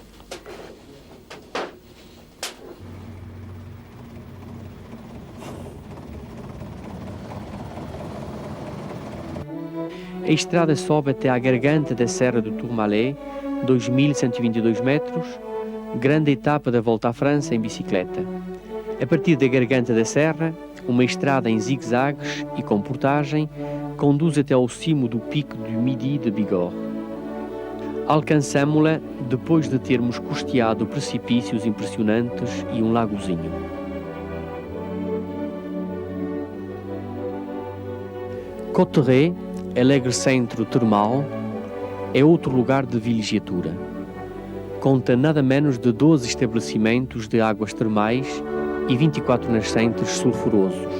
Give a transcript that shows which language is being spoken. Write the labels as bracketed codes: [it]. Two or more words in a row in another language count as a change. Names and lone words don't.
[pt] A estrada sobe até à garganta da Serra do Tourmalet, 2.122 metros, grande etapa da volta à França em bicicleta. A partir da garganta da serra, uma estrada em zigue-zagues e com portagem conduz até ao cimo do pico do Midi de Bigorre. Alcançamo-la depois de termos custeado precipícios impressionantes e um lagozinho. Cauterets, alegre centro termal, é outro lugar de vilejatura. Conta nada menos de 12 estabelecimentos de águas termais e 24 nascentes sulfurosos.